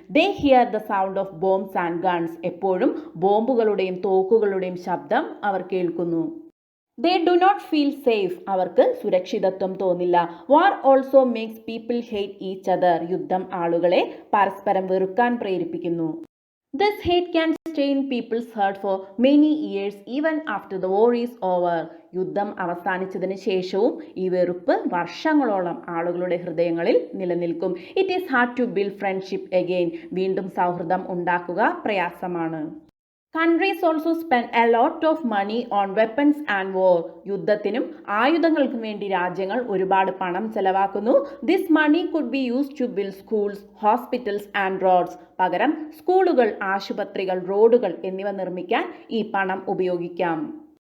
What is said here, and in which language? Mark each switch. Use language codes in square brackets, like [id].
[en] They hear the sound of bombs and guns. [ml] എപ്പോഴും ബോംബുകളുടെയും തോക്കുകളുടെയും ശബ്ദം അവർ കേൾക്കുന്നു. [en] They do not feel safe. [ml] അവർക്ക് സുരക്ഷിതത്വം തോന്നില്ല. [en] War also makes people hate each other. [ml] യുദ്ധം ആളുകളെ പരസ്പരം വെറുക്കാൻ പ്രേരിപ്പിക്കുന്നു. [en] This hate can stay in people's heart for many years even after the war is over. [ml] യുദ്ധം അവസാനിച്ചതിന് ശേഷവും ഈ വെറുപ്പ് വർഷങ്ങളോളം ആളുകളുടെ ഹൃദയങ്ങളിൽ നിലനിൽക്കും. [en] It is hard to build friendship again. [ml] വീണ്ടും സൗഹൃദം ഉണ്ടാക്കുക പ്രയാസമാണ്. [en] Countries also spend a lot of money on weapons and war. [ml] യുദ്ധത്തിനും ആയുധങ്ങൾക്കും വേണ്ടി രാജ്യങ്ങൾ ഒരുപാട് പണം ചെലവാക്കുന്നു. [en] This money could be used to build schools, hospitals and roads. [ml] പകരം സ്കൂളുകൾ, ആശുപത്രികൾ, റോഡുകൾ എന്നിവ നിർമ്മിക്കാൻ ഈ പണം ഉപയോഗിക്കാം.